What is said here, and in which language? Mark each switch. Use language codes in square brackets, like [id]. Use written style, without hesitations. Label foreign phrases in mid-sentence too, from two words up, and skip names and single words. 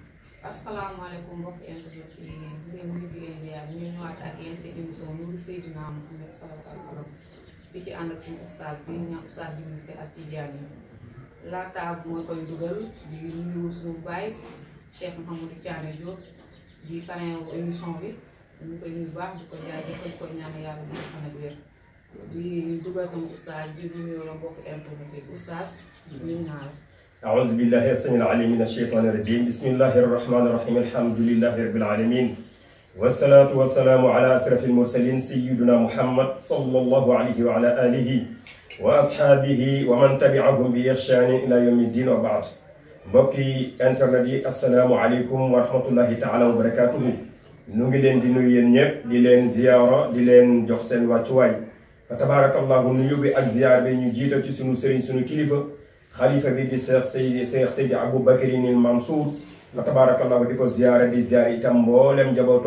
[wo] asalaamaaleykum mbokk internet yi ñu ngi leen di ñu ñëwaat ak yéen seen émission Nouru Seydina Muhammad [ar] صلى الله عليه وسلم [wo] di ci ànd ak suñu oustaz bi ñu naan oustaz bi ñu fi ak Tidiane yi laata mooy koy dugal di nuyu suñu baay Cheikh Mouhamadou Thiané Diop di parrain émission bi ñu koy nuyu baax di ko jaajëfal ko ñaan yàlla bu fan ak wér di dugal sama oustaz di nuyu la mbokk internet yi oustaz ñu naa la. [ar] أعوذ بالله السميع العليم من الشيطان الرجيم بسم الله الرحمن الرحيم الحمد لله رب العالمين والصلاة والسلام على أشرف المرسلين سيدنا محمد صلى الله عليه وعلى آله وأصحابه ومن تبعهم بإحسان إلى يوم الدين وبعد [wo] mbokki internet yi [ar] asalaamaaleykum ورحمة الله تعالى وبركاته [wo] nu ngi leen di nuyu yéen ñëpp di leen ziyaara di leen jox seen wàccuwaay [ar] فتبارك الله [wo] nuyu bi ak ziyaar bi ñu jiital ci sunu sëriñ sunu kilifa xalifa bi di Cheikh Seydi Aboubacrine Mansour [ar] فتبارك الله [wo] di ko ziyaare di ziyaare itam mboolem njabootu